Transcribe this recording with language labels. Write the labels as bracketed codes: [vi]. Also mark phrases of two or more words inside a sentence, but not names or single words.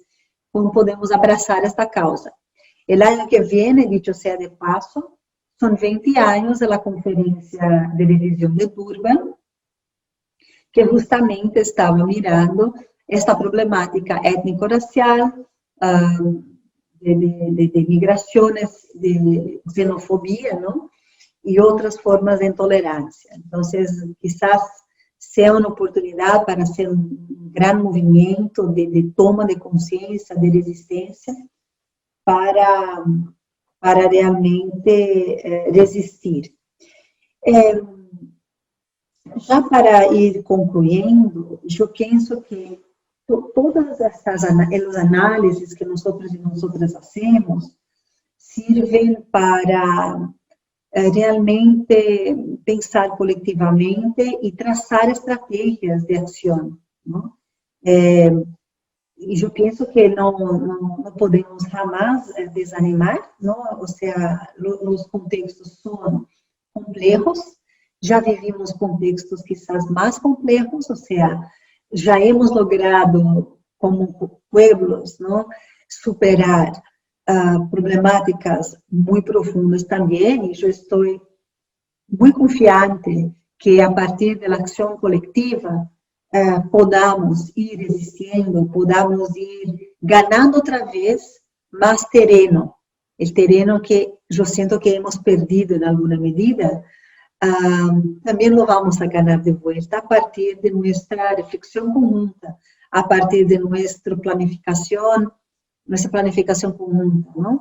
[es] ¿Cómo podemos abrazar esta causa? El año que viene, dicho sea de paso, son 20 años de la conferencia de revisión de Durban, que justamente estava mirando esta problemática étnico-racial, de migraciones, de xenofobia, ¿no? Y otras formas de intolerancia. Entonces, quizás sea una oportunidad para hacer un gran movimiento de toma de conciencia, de resistencia, para realmente resistir. [pt] Já para ir concluindo, eu penso que todas essas análises que nós e [es] nosotras hacemos sirven para realmente pensar [pt] coletivamente e traçar estratégias de ação, não? E eu penso que não podemos jamais desanimar, não? Ou seja, os contextos são complexos, já [es] vivimos contextos quizás [pt] mais complexos, ou seja, já [es] hemos logrado como pueblos, [pt] não? Superar problemáticas muito profundas também, e eu estou muito confiante que a partir da ação coletiva [es] podamos ir [pt] resistindo, [es] podamos ir [pt] ganhando outra vez mais terreno, o terreno que eu sinto que [es] hemos perdido [pt] em alguma medida, também [es] lo vamos a [pt] ganhar de volta a partir de nossa reflexão conjunta, a partir de nossa planificação conjunta, não?